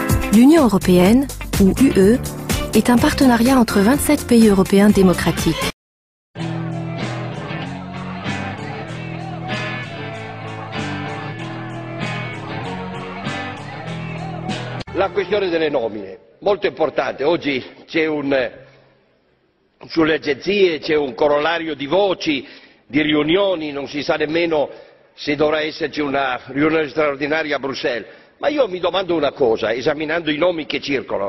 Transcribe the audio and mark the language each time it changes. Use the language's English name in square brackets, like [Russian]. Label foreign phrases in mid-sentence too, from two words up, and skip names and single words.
[French] L'Union européenne, ou UE, est un partenariat entre 27 pays européens démocratiques. [Italian] La questione delle nomine, molto importante. Oggi c'è sulle agenzie c'è un corollario di voci, di riunioni, non si sa nemmeno se dovrà esserci una riunione straordinaria a Bruxelles. Ma io mi domando una cosa, esaminando i nomi che circolano.